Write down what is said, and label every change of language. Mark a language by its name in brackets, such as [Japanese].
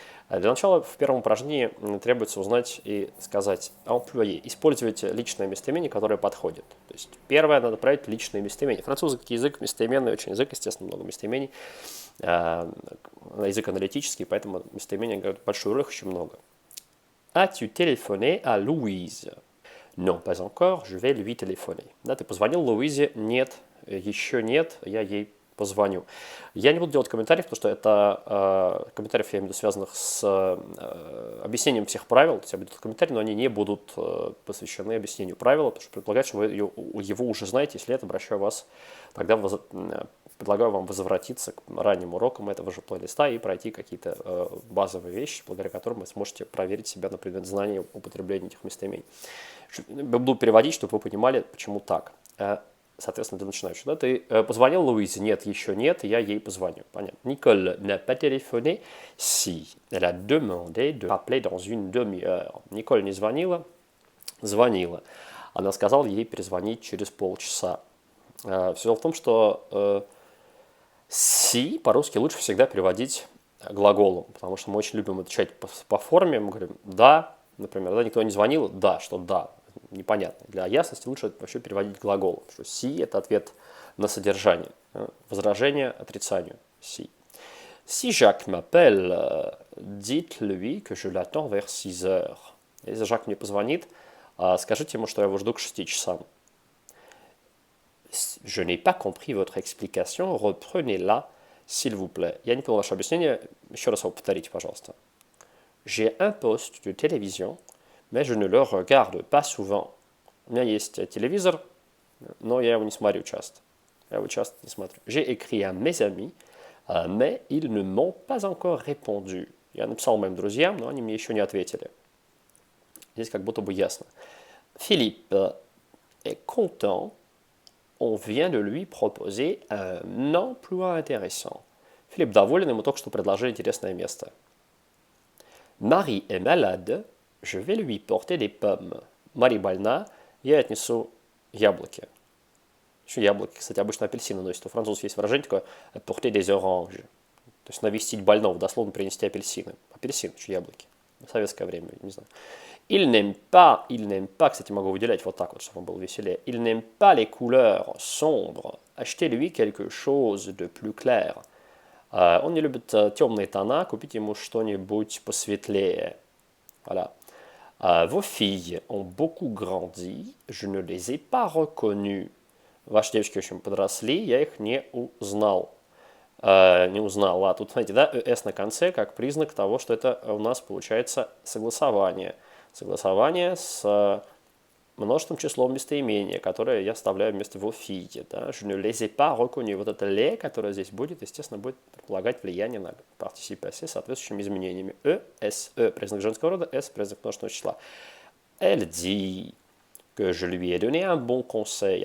[Russian] Для начала в первом упражнении требуется узнать и сказать employé. Используйте личное местоимение, которое подходит. То есть первое, надо проверить личное местоимение. Французский язык местоименный, очень язык, естественно, много местоимений. Язык аналитический, поэтому местоимения играют большую роль, очень много. [French] As-tu téléphoné à Louise? Non, pas encore, je vais lui téléphoner. [Russian] Да, ты позвонил Луизе? Нет, еще нет, я ей позвоню. Я не буду делать комментариев, потому что это комментариев, я имею в виду, связанных с объяснением всех правил. То есть я буду комментарии, но они не будут посвящены объяснению правил, потому что предполагает, что вы его уже знаете. Если нет, обращаю вас, тогда предлагаю вам возвратиться к ранним урокам этого же плейлиста и пройти какие-то базовые вещи, благодаря которым вы сможете проверить себя на предмет знания употребления этих местоимений. Буду переводить, чтобы вы понимали, почему так. Соответственно, для начинающих. Да, ты позвонил Луизе? Нет, еще нет, я ей позвоню. Понятно. [French] Николь n'a pas téléphoné si. Elle a demandé de rappeler dans une demi-heure. [Russian] Николь не звонила? Звонила. Она сказала ей перезвонить через полчаса. Все дело в том, что si по-русски лучше всегда переводить глаголом, потому что мы очень любим отвечать по форме. Мы говорим «да», например, да, никто не звонил, да, что «да». Непонятно. Для ясности лучше вообще переводить глаголом, что si – это ответ на содержание, возражение отрицанию si. [French] Si Jacques m'appelle, dites-lui que je l'attends vers 6 heures. [Russian] Если Жак мне позвонит, скажите ему, что я его жду к 6 часам. [French] Je n'ai pas compris votre explication, reprenez-la, s'il vous plaît. [Russian] Я не понял ваше объяснение, еще раз его повторите, пожалуйста. [French] J'ai un poste de télévision, mais je ne le regarde pas souvent. [Russian] У меня есть телевизор, но я его не смотрю часто. Я его часто не смотрю. [French] J'ai écrit à mes amis, mais ils ne m'ont pas encore répondu. [Russian] Я написал моим друзьям, но они мне еще не ответили. Здесь как будто бы ясно. [French] Philippe est content. On vient de lui proposer un emploi intéressant. [Russian] Филипп доволен, ему только что предложили интересное место. [French] Marie est malade. Je vais lui porter des pommes. [Russian] Мари больна, я отнесу яблоки. Еще яблоки, кстати, обычно апельсины носят. У французов есть выражение такое [French] porter des oranges. [Russian] То есть навестить больного, дословно принести апельсины. Апельсины, что яблоки. В советское время, не знаю. [French] Il n'aime pas, [Russian] кстати, могу выделять вот так вот, чтобы он был веселее. [French] Il n'aime pas les couleurs sombres. Achetez-lui quelque chose de plus clair. [Russian] Он не любит темные тона, купите ему что-нибудь посветлее. [French] Voilà. Vos filles ont beaucoup grandi, je ne les ai pas reconnues. [Russian] Ваши девочки очень подросли, я их не узнал. Не узнала. Тут, знаете, да, «с» на конце как признак того, что это у нас получается согласование. Согласование с множественным числом местоимения, которое я вставляю вместо [French] «vos filles». [Russian] Да? [French] Je ne les ai pas reconnues. [Russian] Вот это «les», которое здесь будет, естественно, будет предполагать влияние на participe passé с соответствующими изменениями. «e», признак женского рода, «s» признак множественного числа. [French] Elle dit que je lui ai donné un bon conseil.